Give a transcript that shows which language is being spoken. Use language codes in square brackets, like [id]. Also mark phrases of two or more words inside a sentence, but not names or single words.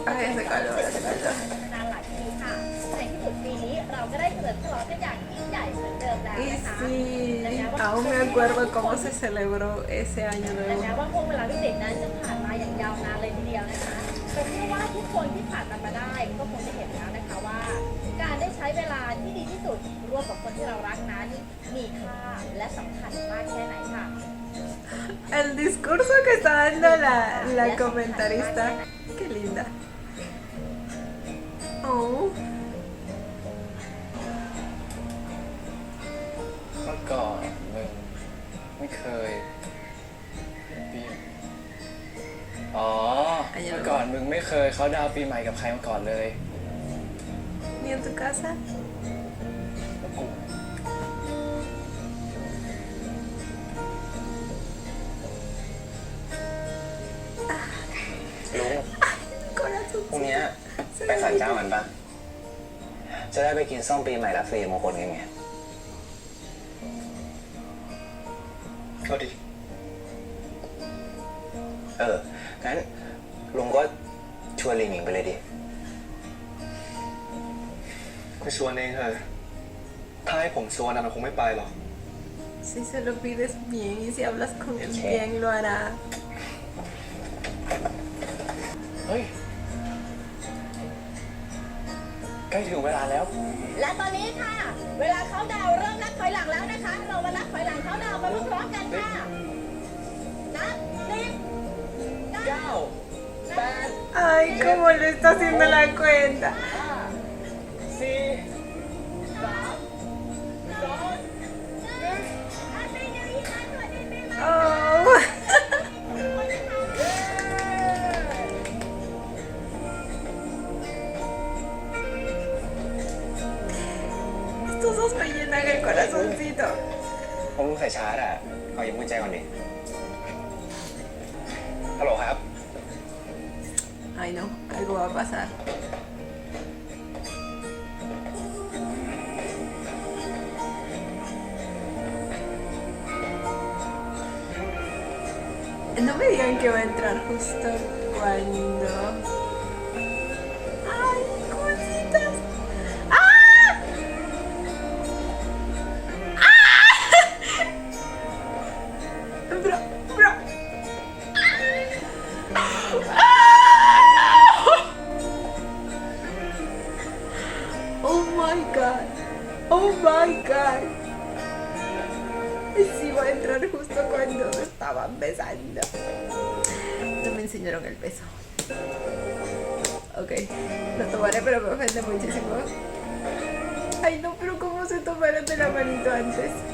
[es] Ay, hace calor, hace calor. [th] นานหลายปีค่ะในที่สุดปีนี้เราก็ได้เฉลิมฉลองกันอย่างยิ่งใหญ่เหมือนเดิมแล้ว [es] Y [th] นะคะ [es] sí, aún me acuerdo cómo se celebró ese año [th] แต่แม้ [es] nuevo. [th] ว่าช่วงเวลาวิกฤตนั้นจะผ่านมาอย่างยาวนานเลยทีเดียวนะคะแต่เชื่อว่าทุกคนที่ผ่านมันมาได้ก็คงจะเห็นแล้วนะคะว่า การได้ใช้เวลาที่ดีที่สุดร่วมกับคนที่เรารักนั้นมีค่าและสำคัญมากแค่ไหนค่ะ [es] El discurso que está dando la comentarista. Qué linda. Oh. [th] เมื่อก่อนมึงไม่เคยปีอ๋อ เมื่อก่อนมึงไม่เคยเขาดาวน์ปีใหม่กับใครมาก่อนเลย [es] ¿Ni en tu casa? [th] ลุง [es] Corazón. [th] พรุ่งนี้ไปศาลเจ้ากันปะจะได้ไปกินส้มปีใหม่รับสิริมงคลกันไง ก็ดี งั้นลุงก็ชวนลิงหมิงไปเลยดิ กูชวนเองเถอะถ้าให้ผมชวนนะมันคงไม่ไปหรอก [es] Si se lo pides bien y si hablas con él Sí. bien, lo hará. [th] เฮ้ย ใกล้ถึงเวลาแล้ว และตอนนี้ค่ะ เวลาเขาดาวน์เริ่มนับถอยหลังแล้วนะคะ เรามานับถอยหลังเขาดาวน์ไปพร้อมๆกันค่ะนับ10 9 8 [es] Ay, cómo le está haciendo la cuenta. 4 Oh. Estos dos me llenan el corazoncito. [th] ผมลุงใส่ชาร์จอ่ะเอายิ้มกุญแจก่อนดิ ฮัลโหลครับ [es] Ay, no, algo va a pasar. No me digan que va a entrar justo cuando... ¡Ay, cositas! ¡Ah! ¡Ah! Bro. [en] Oh my god. Oh my god. [es] Sí va a entrar justo cuando está estaban besando. No me enseñaron el beso. Ok, lo tomaré, pero me ofende muchísimo. Ay, no, pero ¿cómo se tomaron de la manito antes?